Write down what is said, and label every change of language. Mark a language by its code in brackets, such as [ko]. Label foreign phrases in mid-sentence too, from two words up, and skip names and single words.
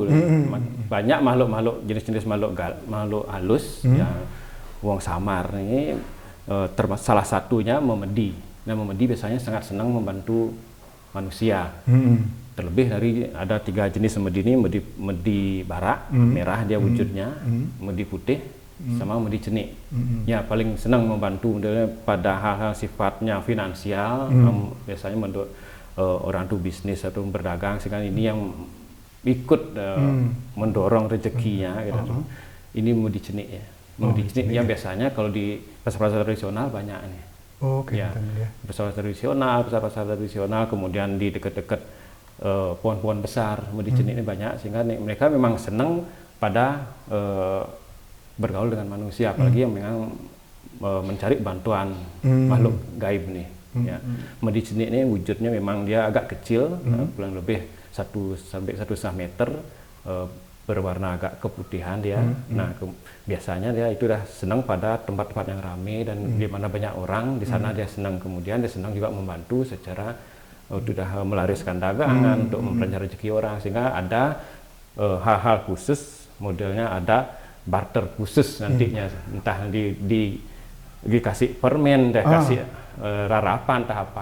[id] Banyak makhluk-makhluk, jenis-jenis makhluk halus yang wong samar ini, salah satunya memedi. Nah, memedi biasanya sangat senang membantu manusia. Terlebih dari ada 3 jenis memedi ini, memedi barak, merah dia wujudnya, memedi putih, sama memedi cenik. Ya, paling senang membantu pada hal-hal sifatnya finansial, biasanya orang itu bisnis atau berdagang, sehingga ini yang ikut mendorong rezekinya gitu. Ini memedi cenik ya. Memedi cenik yang biasanya kalau di pasar-pasar tradisional banyak nih. Pasar tradisional, kemudian di dekat-dekat pohon-pohon besar, memedi cenik ini banyak, sehingga mereka memang senang pada bergaul dengan manusia, apalagi yang memang mencari bantuan makhluk gaib nih. Ya, memedi cenik ini wujudnya memang dia agak kecil, kurang lebih 1 sampai 1,5 meter, berwarna agak keputihan dia. Nah, biasanya dia itu dah senang pada tempat-tempat yang ramai dan di mana banyak orang, di sana dia senang. Kemudian dia senang juga membantu secara sudah melariskan dagangan untuk memperlancar rezeki orang, sehingga ada hal-hal khusus, modelnya ada barter khusus nantinya, entah dikasih permen, dikasih rarapan, entah apa.